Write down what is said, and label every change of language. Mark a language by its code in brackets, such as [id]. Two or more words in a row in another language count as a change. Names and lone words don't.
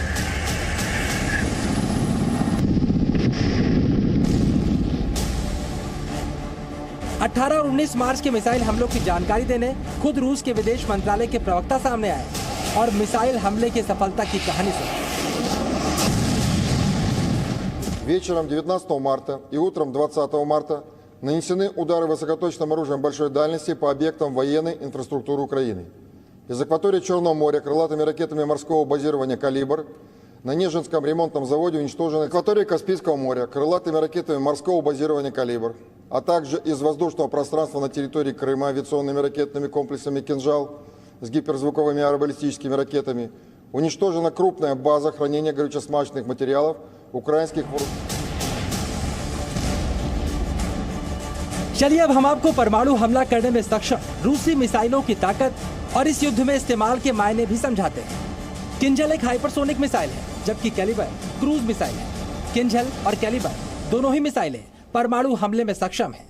[hi] अठारह और 19 मार्च के मिसाइल हमलों की जानकारी देने खुद रूस के विदेश मंत्रालय के प्रवक्ता सामने आए और मिसाइल हमले की सफलता की कहानी सुनाई। [ru] Вечером 19 марта и утром 20 марта нанесены удары высокоточным оружием большой дальности по объектам военной инфраструктуры Украины. Из акватории Черного моря крылатыми ракетами морского базирования «Калибр» на Нежинском ремонтном заводе уничтожены. Акватории Каспийского моря крылатыми ракетами морского базирования «Калибр» а также из воздушного пространства на территории Крыма авиационными ракетными комплексами «Кинжал» с гиперзвуковыми аэробаллистическими ракетами, уничтожена крупная база хранения горюче-смазочных материалов украинских вооружений. [hi] चलिए अब हम आपको परमाणु हमला करने में सक्षम रूसी मिसाइलों की ताकत और इस युद्ध में इस्तेमाल के मायने भी समझाते हैं। किंजल एक हाइपरसोनिक मिसाइल है, जबकि कैलिबर क्रूज मिसाइल है। किंजल और कैलिबर दोनों ही मिसाइलें परमाणु हमले में सक्षम हैं।